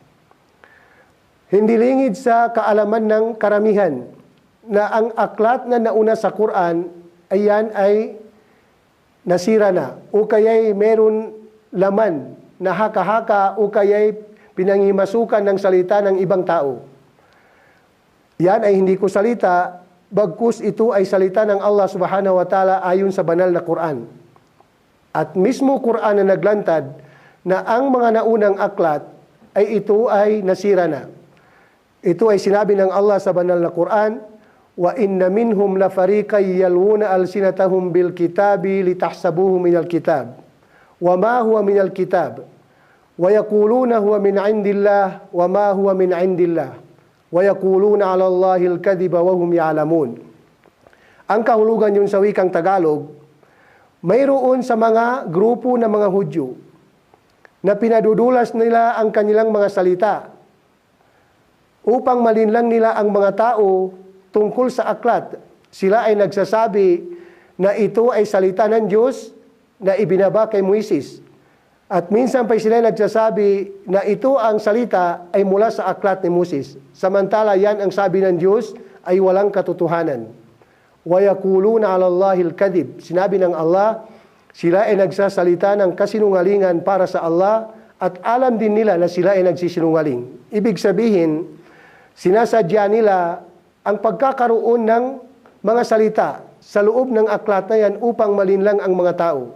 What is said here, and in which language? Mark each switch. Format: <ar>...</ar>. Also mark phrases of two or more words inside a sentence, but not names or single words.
<tl>Hindi lingid sa kaalaman ng karamihan na ang aklat na nauna sa Quran ay nasira na o kaya'y meron laman na haka-haka o kaya'y pinangimasukan ng salita ng ibang tao. Yan ay hindi ko salita, bagkus ito ay salita ng Allah</tl> <ar>سبحانه وتعالى</ar> <tl>ayon sa banal na Quran. At mismo Quran na naglantad na ang mga naunang aklat ay ito ay nasira na. Ito ay sinabi ng Allah sa banal na Quran,</tl> <ar>وإن منهم لفريقا يلوون ألسنتهم بالكتاب لتحسبوه من الكتاب وما هو من الكتاب ويقولون هو من عند الله وما هو من عند الله ويقولون على الله الكذب وهم يعلمون.</ar> <tl>Ang kahulugan yun sa wikang Tagalog, mayroon sa mga grupo ng mga Hudyo na pinadudulas nila ang kanilang mga salita upang malinlang nila ang mga tao tungkol sa aklat. Sila ay nagsasabi na ito ay salita ng Diyos na ibinaba kay Moises. At minsan pa sila nagsasabi na ito ang salita ay mula sa aklat ni Moses. Samantala yan ang sabi ng Diyos ay walang katotohanan.</tl> <ar>ويقولون على الله الكذب.</ar> <tl>Sinabi ng Allah, sila ay nagsasalita ng kasinungalingan para sa Allah at alam din nila na sila ay nagsisinungaling. Ibig sabihin, sinasadya nila ang pagkakaroon ng mga salita sa loob ng aklat na yan upang malinlang ang mga tao.</tl>